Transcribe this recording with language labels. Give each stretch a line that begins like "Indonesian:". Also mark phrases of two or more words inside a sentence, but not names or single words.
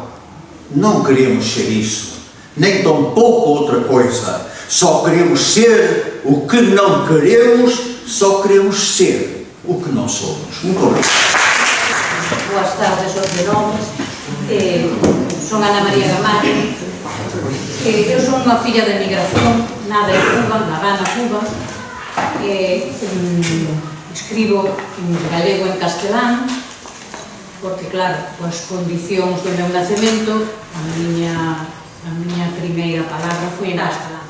Portuguese: Não queremos ser isso, nem tampouco outra coisa. Só queremos ser o que não queremos, só queremos ser o que não somos. Muito obrigado. Boas tardes aos de nomes.
Galician: Son Ana María Gamallo. Eu son unha filla de emigración, nada en Cuba, na Habana, Cuba. Escribo en galego e en castelán, porque, claro, as condicións do meu nacemento, a miña primeira palabra foi en castelán.